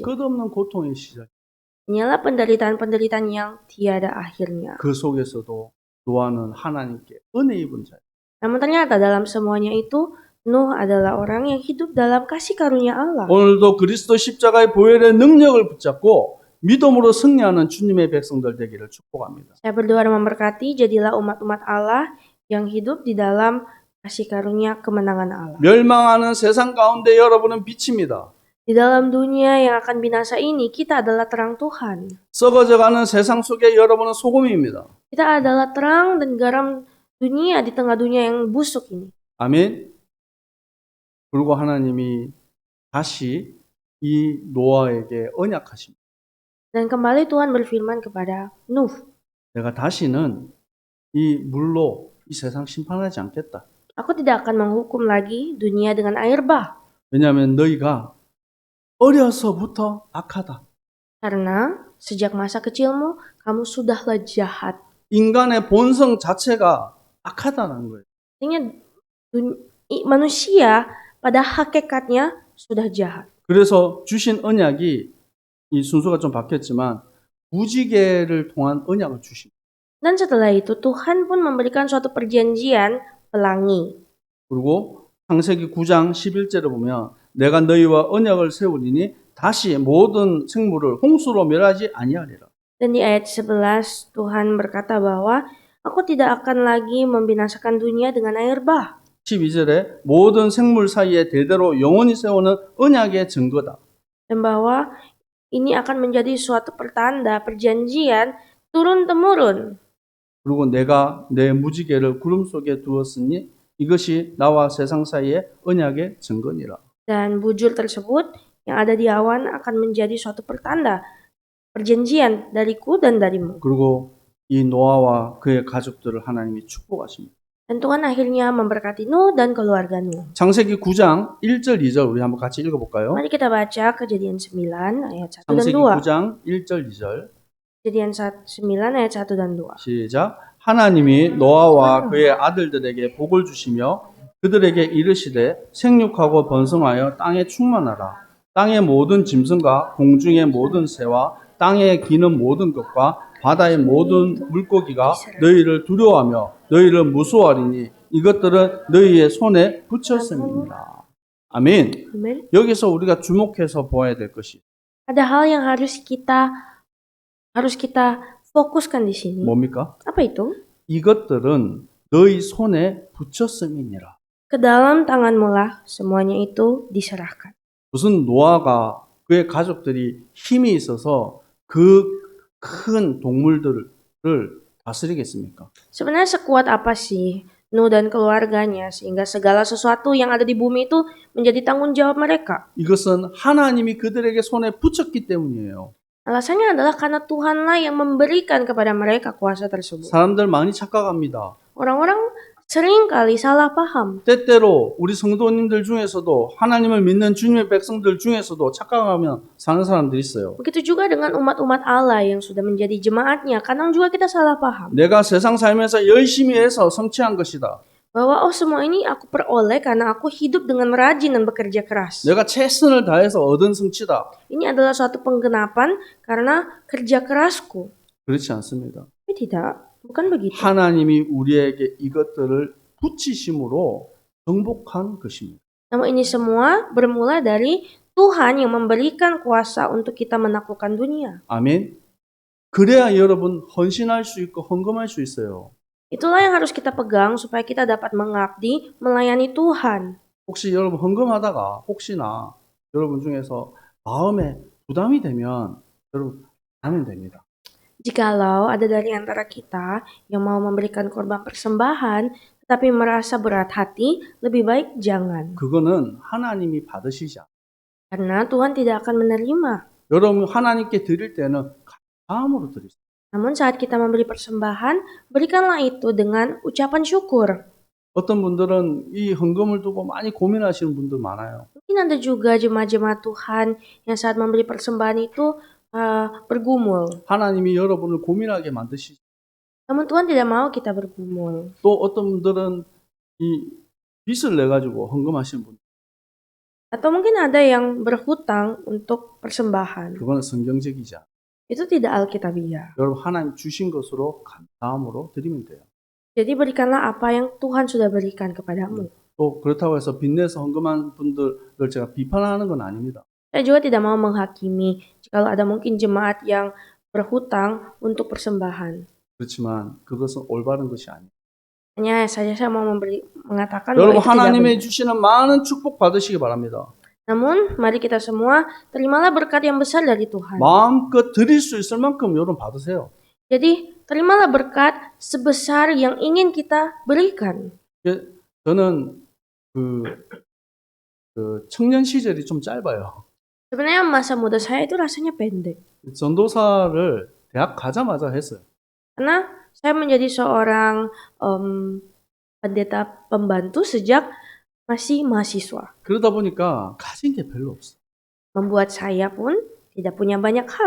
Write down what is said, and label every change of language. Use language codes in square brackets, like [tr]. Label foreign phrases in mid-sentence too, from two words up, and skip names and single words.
[ko] 끝없는 고통의 시작. [id] Inilah penderitaan-penderitaan yang tiada akhirnya. [ko] 그 속에서도 노아는 하나님께 은혜 입은 자예요. [id] Namun ternyata dalam semuanya itu, Nuh adalah orang yang hidup dalam kasih karunia Allah. [ko] 오늘도 그리스도 십자가의 보혈의 능력을 붙잡고 믿음으로 승리하는 주님의 백성들 되기를 축복합니다. [id] Saya berdoa dan memberkati, jadilah umat-umat Allah yang hidup di dalam kasih karunia kemenangan Allah. [ko] 멸망하는 세상 가운데 여러분은 빛입니다. [id] Di dalam dunia yang akan binasa ini, kita adalah terang Tuhan. [ko] 썩어져가는 세상 속에 여러분은 소금입니다. [id] Kita adalah terang dan garam dunia di tengah dunia yang busuk ini. [ko] 아멘. 그리고 하나님이 다시 이 노아에게 언약하십니다. [id] Dan kembali Tuhan berfirman kepada Nuh, [ko] 내가 다시는 이 물로 이 세상 심판하지 않겠다. [id] aku tidak akan menghukum lagi dunia dengan air bah. [ko] 왜냐하면 너희가 어려서부터 악하다. [id] Karena sejak masa kecilmu, kamu sudahlah jahat. [ko] 인간의 본성 자체가 악하다는 거예요. [id] Artinya manusia pada hakikatnya sudah jahat. [ko] 그래서 주신 언약이 이 순서가 좀 바뀌었지만 무지개를 통한 언약을 주십니다. [id] Dan setelah itu Tuhan pun memberikan suatu perjanjian pelangi. [ko] 그리고 창세기 9장 11절을 보면 내가 너희와 언약을 세우리니 다시 모든 생물을 홍수로 멸하지 아니하리라. [id] Dan di ayat 11 Tuhan berkata bahwa aku tidak akan lagi membinasakan dunia dengan air bah. [ko] 12절에 모든 생물 사이에 대대로 영원히 세우는 언약의 증거다. [id] Dan bahwa ini akan menjadi suatu pertanda perjanjian turun-temurun. [ko] 그리고 내가 내 무지개를 구름 속에 두었으니 이것이 나와 세상 사이의 언약의 증거니라. [id] Dan bujur tersebut yang ada di awan akan menjadi suatu pertanda perjanjian dariku dan darimu. [ko] 그리고 이 노아와 그의 가족들을 하나님이 축복하십니다. [id] Dan Tuhan akhirnya memberkati Nuh dan keluarga Nuh. [ko] 창세기 9장 1절 2절 우리 한번 같이 읽어볼까요? [id] Mari kita baca Kejadian 9 ayat 1 dan [ko] 창세기 2. 9장 1절 2절 [id] Kejadian 9 ayat 1 dan 2. [ko] 시작. 하나님이 노아와 그의 아들들에게 복을 주시며 그들에게 이르시되 생육하고 번성하여 땅에 충만하라. 땅의 모든 짐승과 공중의 모든 새와 땅에 기는 모든 것과 바다의 모든 물고기가 너희를 두려워하며 너희를 무서워하리니 이것들은 너희의 손에 붙였음이니라. 아멘. [id] Amin. [ko] 여기서 우리가 주목해서 보아야 될 것이 [id] Ada hal yang harus kita fokuskan di sini. [ko] 뭡니까? [id] Apa itu? [ko] 이것들은 너희 손에 붙였음이니라. [id] Ke dalam tanganmulah semuanya itu diserahkan. [ko] 무슨 노아가 그의 가족들이 힘이 있어서 그 큰 동물들을 다스리겠습니까? [id] Sebenarnya sekuat apa sih Nuh dan keluarganya sehingga segala sesuatu yang ada di bumi itu menjadi tanggung jawab mereka? [ko] 이것은 하나님이 그들에게 손에 붙였기 때문이에요. [id] Alasannya adalah karena Tuhanlah yang memberikan kepada mereka kuasa tersebut. [ko] 사람들 많이 착각합니다. [id] Orang-orang sering kali salah paham. [ko] 때때로 우리 성도님들 중에서도 하나님을 믿는 주님의 백성들 중에서도 착각하며 사는 사람들이 있어요. [id] Begitu juga dengan umat-umat Allah yang sudah menjadi jemaatnya. Kadang juga kita salah paham. [ko] 내가 세상 살면서 열심히 해서 성취한 것이다. [id] Bahwa semua ini aku peroleh karena aku hidup dengan rajin dan bekerja keras. [ko] 내가 최선을 다해서 얻은 성취다. [id] Ini adalah suatu penggenapan karena kerja kerasku. [ko] 그렇지 않습니다. [id] Tapi tidak, bukan begitu. [ko] 하나님이 우리에게 이것들을 붙이심으로 정복한 것입니다. [id] Namun ini semua bermula dari Tuhan yang memberikan kuasa untuk kita menaklukkan dunia. [ko] 아멘. 그래야 여러분 헌신할 수 있고 헌금할 수 있어요. [id] Itulah yang harus kita pegang supaya kita dapat mengabdi, melayani Tuhan. [ko] 혹시 여러분 헌금하다가 혹시나 여러분 중에서 마음에 부담이 되면 여러분 하면 됩니다. [id] Jikalau ada dari antara kita yang mau memberikan korban persembahan tetapi merasa berat hati, lebih baik jangan. [ko] 그거는 하나님이 받으시지 않아요. [id] Karena Tuhan tidak akan menerima. [ko] 여러분 하나님께 드릴 때는 감사함으로 드리세요. [id] Namun saat kita memberi persembahan, berikanlah itu dengan ucapan syukur. [ko] 어떤 분들은 이 헌금을 두고 많이 고민하시는 분들 많아요. [id] Mungkin ada juga jemaat-jemaat Tuhan yang saat memberi persembahan itu bergumul. [ko] 하나님이 여러분을 고민하게 만드시죠. [id] Namun Tuhan tidak mau kita bergumul. [ko] 또 어떤 분들은 이 빚을 내 가지고 헌금하시는 분들. [id] Atau mungkin ada yang berhutang untuk persembahan. [ko] 그거는 성경적이지 않아요. [id] Itu tidak alkitabiah. [ko] 여러분 하나님 주신 것으로 감사함으로 드리면 돼요. [id] Jadi berikanlah apa yang Tuhan sudah berikan kepadamu. [ko] 또 그렇다고 해서 빚내서 헌금한 분들을 제가 비판하는 건 아닙니다. [id] Saya juga tidak mau menghakimi jika ada mungkin jemaat yang berhutang untuk persembahan. [ko] 그렇지만 그것은 올바른 것이 아니에요. [id] Hanya saja saya mau mengatakan bahwa [ko] 여러분 [id] itu tidak [ko] 하나님의 [id] benar. [ko] 주시는 많은 축복 받으시기 바랍니다. [id] Namun mari kita semua terimalah berkat yang besar dari Tuhan. [ko] 마음껏 드릴 수 있을 만큼 여러분 받으세요. [id] Jadi terimalah berkat sebesar yang ingin kita berikan. [ko] 저는 그 청년 시절이 좀 짧아요. [id] Sebenarnya masa muda saya itu rasanya pendek. [ko] 전도사를 대학 가자마자 했어요. [id] Karena saya menjadi seorang pendeta pembantu sejak masih mahasiswa. [ko] 그러다 보니까 가진 게 별로 없어요. [id] Membuat saya pun tidak punya banyak hal.